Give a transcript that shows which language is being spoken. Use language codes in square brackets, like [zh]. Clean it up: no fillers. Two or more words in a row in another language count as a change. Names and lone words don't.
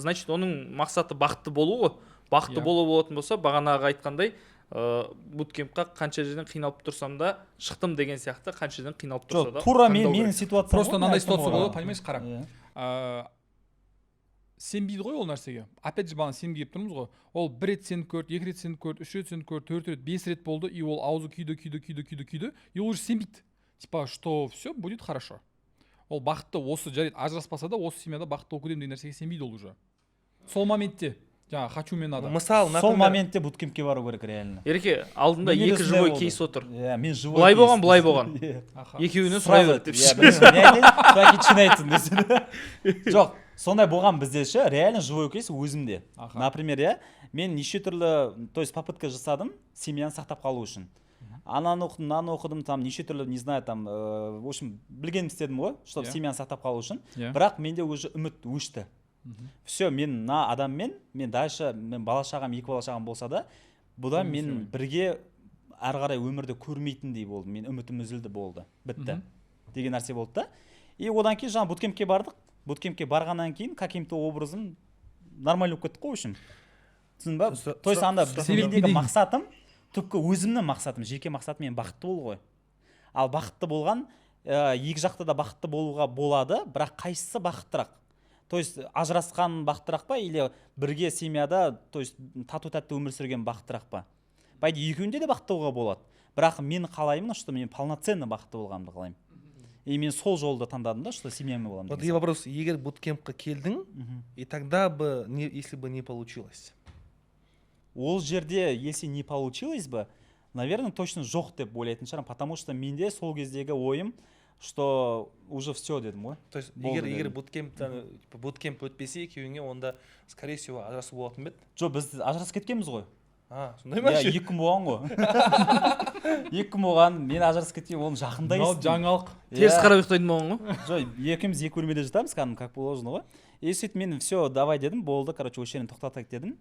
[kk] Значит, оның мақсаты бақытты болу ғой. Бақытты болу болатын болса, бағанағы айтқандай, буткемпқа қанша жерден қиналып тұрсам да шықтым деген сияқты, қанша жерден қиналып тұрса да. Тура менің ситуациям. Просто мынандай ситуация болады, понимаешь, қара. сенбейді ғой ол нәрсеге. Опять же бағана сенімге келіп тұрмыз ғой. Ол 1 рет сеніп көрді, 2 рет сеніп көрді, 3 рет сеніп көрді, 4 рет, 5 рет болды, и ол аузы күйді, и ол уже сенбейді. [ru] Типа, что все будет хорошо. [kk] Ол бақытты, осы жарайды, ажыраспаса да, осы семьяда бақытты болып кетемін деген нәрсеге сенбейді ол уже. Сол моментте, жаңа хочу мен надо. Мысалы, сол моментте буткемпке бару керек реально. Ереке, алдында екі живой кейс отыр. Иә, мен живой. Былай болған, былай болған. Екеуінен сұрай бер деп. Жоқ, сондай болған бізде ше, реально живой кейс өзімде. Например, иә, мен неше түрлі, то есть попытка жасадым семьяны сақтап қалу үшін. Ананы оқыдым, там неше түрлі, [ru] не знаю, там, в общем, [kk] білгенім істедім ғой, чтобы семьяны сақтап қалу үшін. Бірақ менде уже үміт өшті. Все, мен мына адаммен, мен дальше, мен бала-шағам, екі бала-шағам болса да, бұдан мен бірге ары қарай өмірді көрмейтіндей болды. Мен үмітім үзілді болды. Бітті. Деген нәрсе болды да. И одан кейін жаңа буткемпке бардық. Буткемпке барғаннан кейін [ru] каким-то образом [kk] нормально болып кеттік қой, в общем. Түсіндің ба? То есть анда мендегі мақсатым, түпкі өзімнің мақсатым, жеке мақсатым мен бақытты болу ғой. Ал бақытты болған, екі жақта да бақытты болуға болады, бірақ қайсысы бақыттырақ? То есть ажырасқан бақыттырақ па, или бірге семьяда, то есть тату-тәтті өмір сүрген бақыттырақ па? По идее, екеуінде де бақытты болуға болады. Бірақ мен қалаймын, что мен полноценно бақытты болғанымды қалаймын. И мен сол жолды таңдадым да, что семьямен боламын. [ru] Вот и вопрос, [kk] егер буткемпқа келдің, [ru] и тогда бы, если бы не получилось. [kk] Ол жерде, [ru] если не получилось бы, наверное, точно [kk] жоқ деп ойлайтын шығармын, потому что менде сол кездегі ойым, [ru] что уже все дедім ғой. [kk] То есть егер буткемп өтпесе екеуіңе, онда скорее всего ажырасу болатын бе еді? Жоқ, біз ажырасып кеткенбіз ғой. Сондай ма? Иә, 2 күн болған ғой. 2 күн болған, мен ажырасып кеткен, оны жақында естідім. Жаңалық. Теріс қарап ұйықтайтын болған ғой. Жоқ, екеуміз екі бөлмеде жатамыз, [ru] как положено [kk] ғой. И сөйтіп мен все, давай дедім, болды, короче, осы жерін тоқтатайық дедім.